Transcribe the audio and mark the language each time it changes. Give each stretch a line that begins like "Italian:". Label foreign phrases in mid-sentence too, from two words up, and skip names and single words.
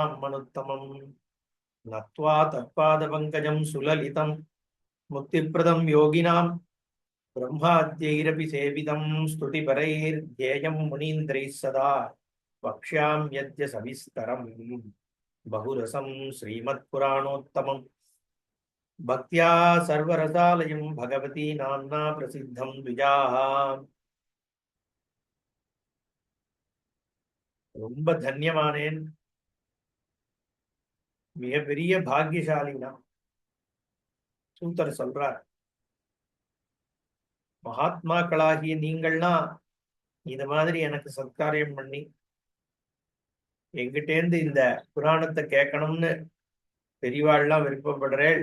Sanskrit: मनुत्तमम् नत्वा तत्पादपङ्कजं सुललितं मुक्तिप्रदं योगिनां ब्रह्माद्यैरपि सेवितं स्तुतिपरैर्ध्येयं मुनीन्द्रैः सदा वक्ष्याम्यद्य सविस्तरं बहुरसं श्रीमत्पुराणोत्तमं भक्त्या सर्वरसालयं भगवती नाम्ना प्रसिद्धं द्विजाः.
Tamil: ரொம்ப தன்யமானேன், மிகப்பெரிய பாக்கியசாலினா சூத்தர் சொல்றார். மகாத்மாக்களாகிய நீங்கள்னா இந்த மாதிரி எனக்கு சத்காரியம் பண்ணி எங்கிட்டேந்து இந்த புராணத்தை கேட்கணும்னு பெரியவாள்லாம் விருப்பப்படுறேள்.